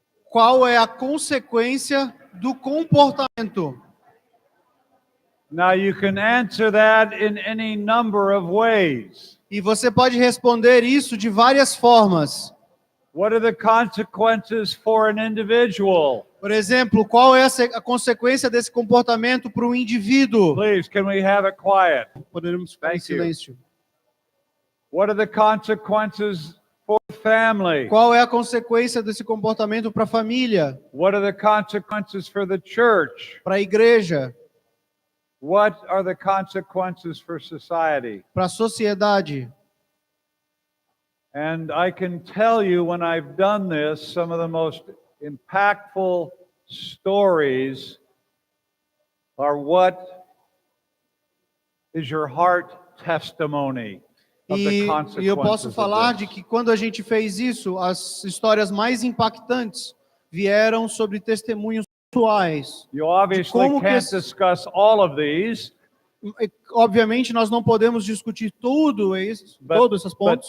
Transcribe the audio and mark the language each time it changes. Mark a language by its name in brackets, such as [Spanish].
[Portuguese] Qual é a consequência do comportamento? [English] Now you can answer that in any number of ways. [Portuguese] E você pode responder isso de várias formas. [English] What are the consequences for an individual? [Portuguese] Por exemplo, qual é a consequência desse comportamento para um indivíduo? [English] Please, can we have it quiet? [Portuguese] Podemos ficar em silêncio. [English] What are the consequences for family? [Portuguese] Qual é a consequência desse comportamento para a família? [English] What are the consequences for the church? [Portuguese] Para a igreja? [English] What are the consequences for society? [Portuguese] Para a sociedade? [English] And I can tell you when I've done this, some of the most impactful stories are what is your heart testimony of the consequences. [Portuguese] E eu posso falar de que quando a gente fez isso, as histórias mais impactantes vieram sobre testemunhos pessoais. [English] You obviously can't discuss all of these. [Portuguese] Obviamente nós não podemos discutir todos esses pontos.